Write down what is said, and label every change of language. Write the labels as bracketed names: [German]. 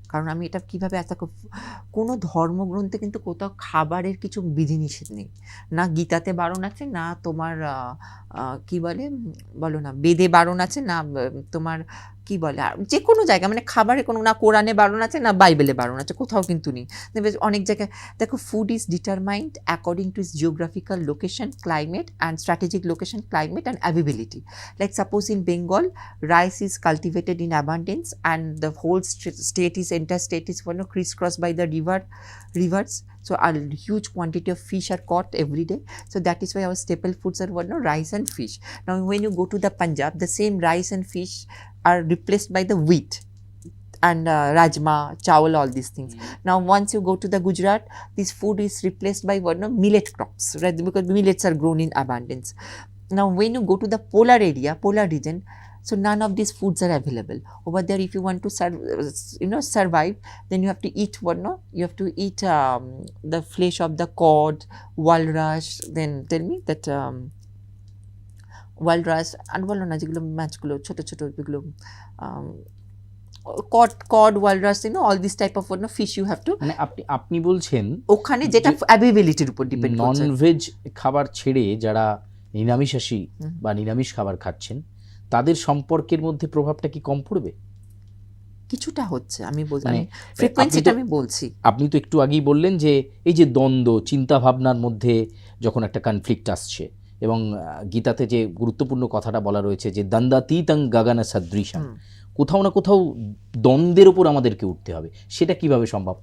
[Bangla] কারণ আমি এটা কীভাবে কোনো ধর্মগ্রন্থে কিন্তু কোথাও খাবারের কিছু বিধিনিষেধ নেই, না গীতাতে বারণ আছে, না তোমার কি বলে বলো না বেদে বারণ আছে, না তোমার কি বলে আর যে কোনো জায়গায় মানে খাবারের কোনো, না কোরআনে বারণ আছে, না বাইবেলে বারণ আছে, কোথাও কিন্তু নেই। দেখবে অনেক জায়গায় দেখো [English] Food is determined according to is geographical location, climate and strategic location, climate and availability. Like suppose in Bengal, rice is cultivated in abundance, and the whole entire state is crisscrossed by the rivers. So a huge quantity of fish are caught every day. So that is why our staple foods are rice and fish. Now, when you go to the Punjab, the same rice and fish are replaced by the wheat and rajma, chawal, all these things. Now, once you go to the Gujarat, this food is replaced by millet crops, right? Because millets are grown in abundance. Now, when you go to the polar region, so none of these foods are available over there. If you want to survive, then you have to eat you have to eat the flesh of the cod, walrus. Then tell me that walrus and [Bangla] বলো না যেগুলো মাছগুলো ছোট ছোট যেগুলো [English] cod, walrus, all this type of fish you have to, [Bangla] মানে আপনি বলছেন ওখানে যেটা অ্যাভেবিলিটির উপর ডিপেন্ড করছে। ননভেজ খাবার ছেড়ে যারা নিরামিষাশী বা নিরামিষ খাবার খাচ্ছেন তাদের সম্পর্কের মধ্যে প্রভাবটা কি কম পড়বে? কিছুটা হচ্ছে, আমি বলছি, মানে ফ্রিকোয়েন্সিটা আমি বলছি। আপনি তো একটু আগেই বললেন যে এই যে দ্বন্দ্ব চিন্তা ভাবনার মধ্যে যখন একটা কনফ্লিক্ট আসছে, এবং গীতাতে যে গুরুত্বপূর্ণ কথাটা বলা রয়েছে যে দ্বন্দ্বাতীতং গগন সদৃশম, কোথাও না কোথাও দ্বন্দ্বের উপর আমাদেরকে উঠতে হবে, সেটা কিভাবে সম্ভব?